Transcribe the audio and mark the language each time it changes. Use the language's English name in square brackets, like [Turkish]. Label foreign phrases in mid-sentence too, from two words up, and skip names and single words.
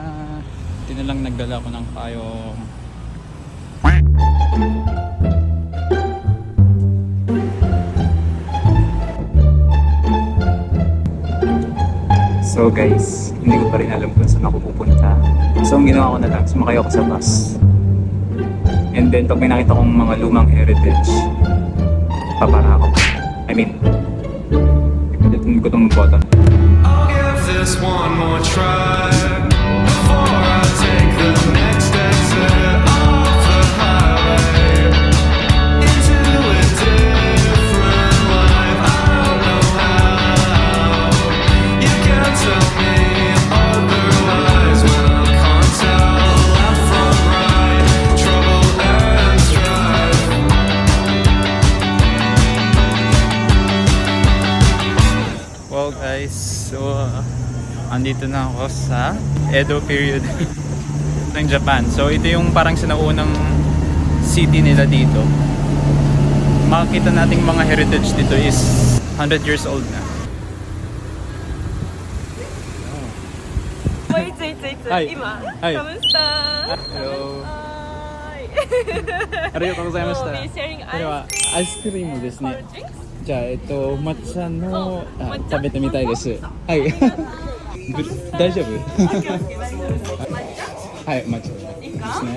[Filipino] Hindi na lang nagdala ko ng payong. So guys, hindi ko pa rin alam kung saan ako pupunta. So ang ginawa ko na lang, sumakay ako sa bus. [English] And then [Filipino] pag may nakita kong mga lumang heritage, papara ako. [English] I mean, [Filipino] ipilitin ko itong button. [English] I'll give this one more try before I take the next exit off the highway into a different life. I don't know how you can tell me otherwise when I can't tell left from right, trouble and strife. [Filipino] Well guys, so andito na ako sa Edo period ng Japan. So ito yung parang sinaunang city nila dito. Makikita nating mga heritage dito is 100 [English] years old [Filipino] na. [English] Wait, Hi. [Japanese] 今、はいカムスター。 [English] Hello. [Japanese] はありがとうございました。ーい。sharing これはアイスクリームですね。 [English] drinks? [Japanese] じゃあ抹茶の抹茶食べてみたいです。はい。大丈夫？はい、抹茶ですね。